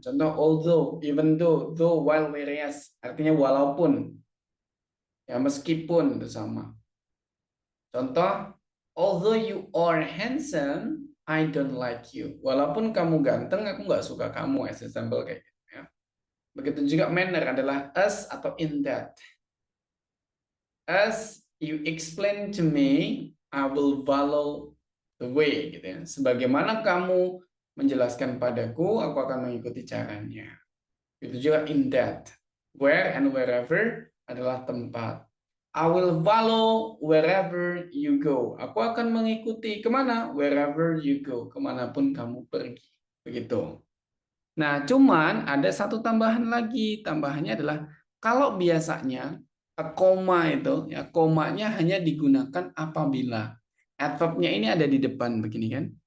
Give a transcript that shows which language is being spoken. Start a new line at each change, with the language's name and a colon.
Indonesian: Contoh although, even though, though, while, whereas. Artinya walaupun. Ya, meskipun itu sama. Contoh,
English: although you are handsome, I don't like you.
Indonesian: Walaupun kamu ganteng, aku nggak suka kamu.
English: As example
Indonesian: kayak gitu ya. Begitu juga manner adalah as atau in that.
English: As you explain to me, I will follow the way,
Indonesian: gitu ya. Sebagaimana kamu menjelaskan padaku, aku akan mengikuti caranya. Itu juga in that. Where and wherever adalah tempat.
English: I will follow wherever you go.
Indonesian: Aku akan mengikuti kemana?
English: Wherever you go.
Indonesian: Kemanapun kamu pergi. Begitu. Nah, cuman ada satu tambahan lagi. Tambahannya adalah kalau biasanya koma itu, ya komanya hanya digunakan apabila adverbnya ini ada di depan begini kan.